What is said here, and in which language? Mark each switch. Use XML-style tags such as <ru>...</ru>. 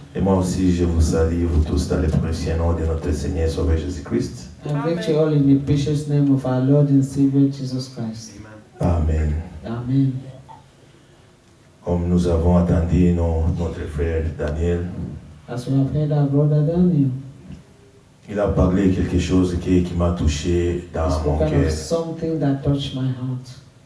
<fr>Et moi aussi, je vous salue, vous tous, dans le précieux nom de notre Seigneur et Sauveur Jésus-Christ.</fr> <en>I greet you all in the precious name of our Lord and Savior Jesus Christ. Amen. Amen.</en> <fr>Comme nous avons entendu notre frère Daniel,</fr> <en>As we have heard our brother Daniel,</en> <fr>il a parlé quelque chose qui m'a touché</fr> <en>he</en> <fr>dans mon</fr> <en>spoke</en> <fr>cœur.</fr> <en>of something that touched my heart.</en>